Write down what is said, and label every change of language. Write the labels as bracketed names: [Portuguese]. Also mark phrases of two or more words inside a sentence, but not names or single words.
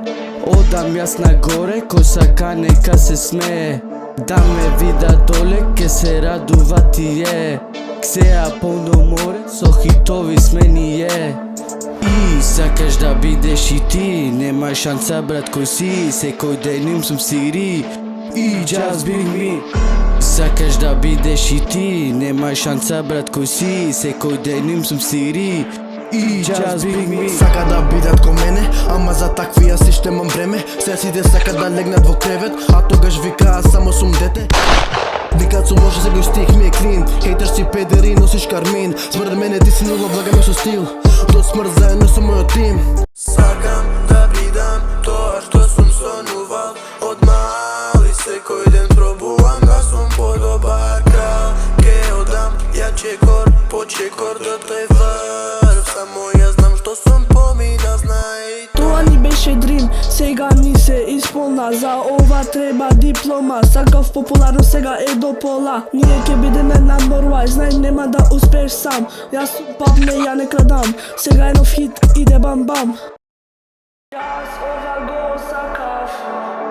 [Macedonian] Одам јас нагоре, кој сака нека се смее. Да ме вида доле, ке се радува тие. Ксеа полно море, со хитови сме ние. И сакаш да бидеш и ти, нема шанса брат кој си. Секој ден им сум сири и [English] just be me. [Macedonian] Сакаш да бидеш и ти, нема шанса брат кој си. Секој ден им сум сири и [English] just be me. [Macedonian] Сака да бидат ко мене, ама за такви јас си ще имам време. Се сите сака да легнат во кревет, а тогаш викаат само сум дете. Викаат сум лоше, сегој стих ми е клин. Хейтер си педери, носиш кармин. Според мене ти си нула, влагаме со стил. До смрт заедно со мојот тим. Сакам да бидам тоа што сум сонувал од мал и секој ден пробувам да сум подобар крал. Ке одам ја чекор по чекор до тој врв. Само ја знам што сум помина, знај. Тоа ни беше дрим, сега ни се исполна. За ова треба диплома. Сакав популарно, сега е до пола. Ние ќе бидеме [English] number one, [Macedonian] знај нема да успееш сам. Јас сум пап, не ја не крадам. Сега е нов хит, иде бам бам. Јас ова го сакав.